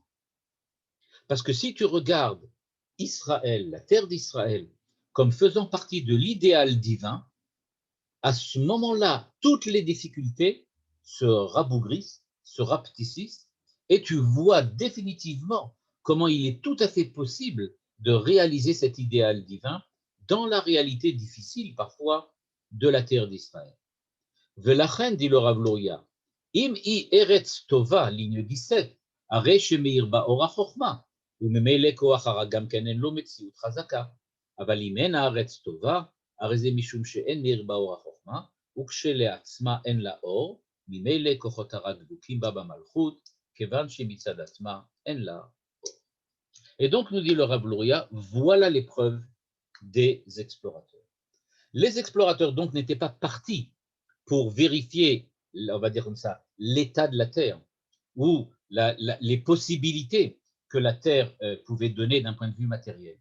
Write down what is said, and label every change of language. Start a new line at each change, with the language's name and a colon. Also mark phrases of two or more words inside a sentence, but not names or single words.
French: Parce que si tu regardes Israël, la terre d'Israël, comme faisant partie de l'idéal divin, à ce moment-là, toutes les difficultés se rabougrissent, se rapetissent, et tu vois définitivement comment il est tout à fait possible de réaliser cet idéal divin dans la réalité difficile parfois de la terre d'Israël.
Hebrew: Velachen,
French: dit le Rav Luria,
Hebrew: אם היא ארץ טובה, ligne 17, הרי שמאיר בה אור החוכמה, וממילא כוח הרע גם כן אין לו מציאות חזקה. אבל אם אין הארץ טובה, הרי זה משום שאין מאיר בה אור החוכמה, וכשלעצמה אין לה אור, ממילא כוחות הרע דבוקים בה במלכות, כיוון שמצד עצמה אין לה אור.
French: Et donc, nous dit le Rav Luria, voilà l'épreuve des explorateurs. Les explorateurs, donc, n'étaient pas partis pour vérifier, on va dire comme ça, l'état de la Terre, ou les possibilités que la Terre pouvait donner d'un point de vue matériel.